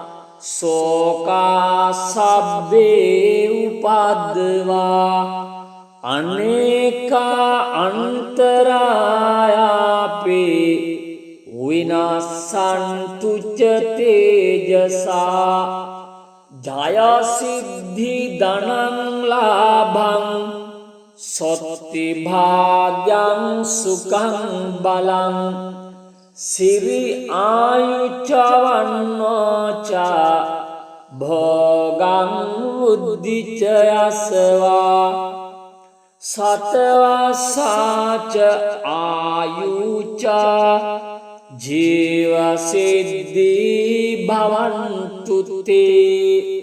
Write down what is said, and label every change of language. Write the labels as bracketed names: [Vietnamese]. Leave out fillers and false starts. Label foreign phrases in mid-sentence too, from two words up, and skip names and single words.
[Pali] සෝකා සබ්බේ උපද්දවා අනේකා අන්තරායාපේ විනාසන්තුච්ච තේජසා ජයසිද්ධි ධනං ලාභං සොත්ති භාග්‍යං සුඛං බලං සිරි ආයුචවන්නෝච භෝගං උද්ධිචයස්වා සතවසාච ආයුච ජීවසිද්ධි භවන්තු තේ